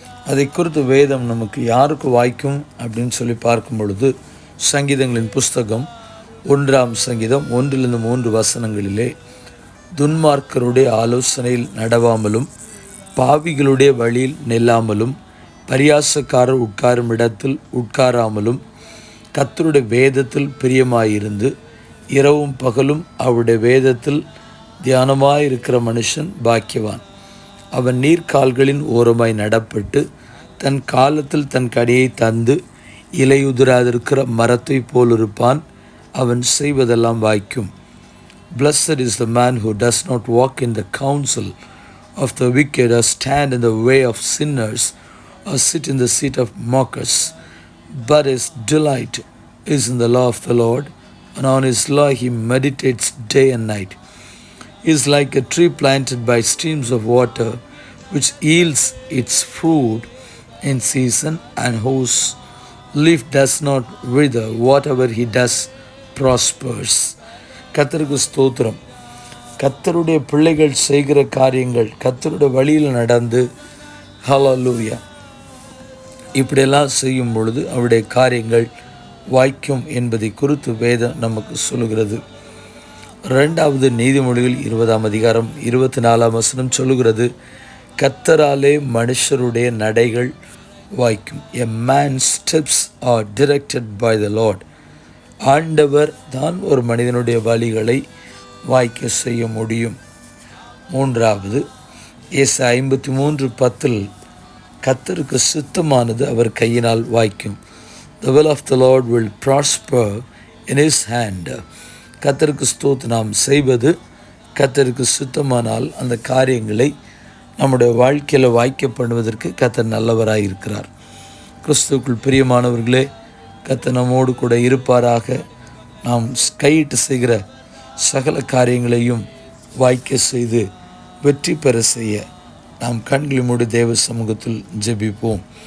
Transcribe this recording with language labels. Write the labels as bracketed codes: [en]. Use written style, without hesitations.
[ta] அதை குறித்து வேதம் நமக்கு யாருக்கு வாய்க்கும் அப்படின்னு சொல்லி பார்க்கும் பொழுது, சங்கீதங்களின் புஸ்தகம் 1ஆம் சங்கீதம் 1-3 வசனங்களிலே, துன்மார்க்கருடைய ஆலோசனையில் நடவாமலும் பாவிகளுடைய வழியில் நில்லாமலும் பரியாசக்காரர் உட்காரும் இடத்தில் உட்காராமலும் கர்த்தருடைய வேதத்தில் பிரியமாயிருந்து இரவும் பகலும் அவருடைய வேதத்தில் தியானமாயிருக்கிற மனுஷன் பாக்கியவான். அவன் நீர்க்கால்களின் ஓரமாய் நடப்பட்டு தன் காலத்தில் தன் கனியை தந்து இலையுதிராதிருக்கிற மரத்தை போல் இருப்பான். அவன் செய்வதெல்லாம் வாய்க்கும். [en] Blessed is the man who does not walk in the counsel of the wicked, or stand in the way of sinners, or sit in the seat of mockers, but his delight is in the law of the Lord, and on his law he meditates day and night. He is like a tree planted by streams of water, which yields its fruit in season, and whose leaf does not wither. Whatever he does prospers. [ta] கர்த்தருக்கு ஸ்தோத்திரம். கர்த்தருடைய பிள்ளைகள் செய்கிற காரியங்கள், கர்த்தருடைய வழியில் நடந்து, ஹல்லேலூயா, இப்படியெல்லாம் செய்யும் பொழுது அவருடைய காரியங்கள் வாய்க்கும் என்பதை குறித்து வேதம் நமக்கு சொல்லுகிறது. 2வது நீதிமொழிகள் 20ஆம் அதிகாரம் 24ஆம் வசனம் சொல்லுகிறது, கர்த்தராலே மனுஷருடைய நடைகள் வாய்க்கும். [en] A man's steps are directed by the Lord. [ta] ஆண்டவர் தான் ஒரு மனிதனுடைய வழிகளை வாய்க்க செய்ய முடியும். 3வது ஏசாயா 53:10, கர்த்தருக்கு சித்தமானது அவர் கையினால் வாய்க்கும். [en] The will of the Lord will prosper in his hand. [ta] கர்த்தருக்கு ஸ்தோத்திரம். நாம் செய்வது கர்த்தருக்கு சித்தமானால் அந்த காரியங்களை நம்முடைய வாழ்க்கையில் வாய்க்க பண்ணுவதற்கு கர்த்தர் நல்லவராய் இருக்கிறார். கிறிஸ்துவுக்குள் பிரியமானவர்களே, கர்த்தர் நம்மோடு கூட இருப்பாராக. நாம் கையிட்டு செய்கிற சகல காரியங்களையும் வாய்க்க செய்து வெற்றி பெற செய்ய நாம் கண்களை மூடி தேவ சமூகத்தில் ஜெபிப்போம்.